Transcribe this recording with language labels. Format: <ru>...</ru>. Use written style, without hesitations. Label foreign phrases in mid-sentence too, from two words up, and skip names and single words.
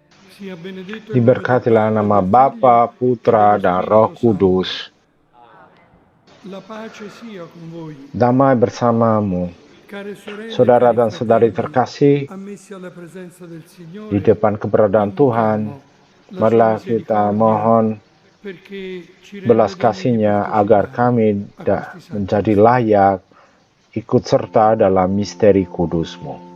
<it>Sia benedetto il nome del</it> <id>Diberkatilah</id> <it>Padre,</it> <id>nama</id> <it>del</it> <id>Bapa,</id> <it>Figlio e</it> <id>Putra,</id> <it>dello</it> <id>dan Roh</id> <it>Spirito Santo.</it> <id>Kudus.</id> <it>La pace sia con voi.</it> <id>Damai bersamamu.</id> <it>Care sorelle e</it> <id>Saudara</id> <it>cari</it> <id>dan saudari</id> <it>fratelli,</it> <id>terkasih,</id> <it>ammessi alla presenza del</it> <id>di</id> <it>Signore,</it> <id>depan keberadaan Tuhan,</id> <it>invochiamo la sua</it> <id>marilah kita</id> <it>misericordia</it> <id>mohon</id> <it>perché ci renda</it> <id>belas</id> <it>degni di</it> <id>kasih-Nya agar</id> <it>partecipare</it> <id>kami</id> <it>a questi santi</it> <id>menjadi</id> <it>misteri.</it> <id>layak ikut serta dalam misteri kudus-Mu.</id>